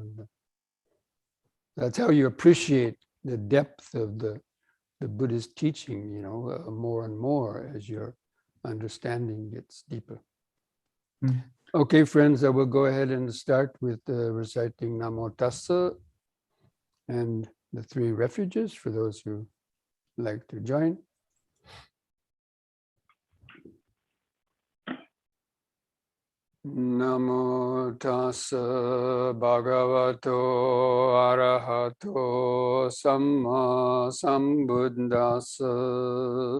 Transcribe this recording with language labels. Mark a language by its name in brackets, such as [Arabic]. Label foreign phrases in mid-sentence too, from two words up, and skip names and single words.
[English] And that's how you appreciate the depth of the Buddhist teaching, you know, more and more as your understanding gets deeper. Okay, friends, I will go ahead and start with reciting Namo Tassa and the three refuges for those who like to join. [Pali] Namo tassa bhagavato arahato samma sambuddhassa.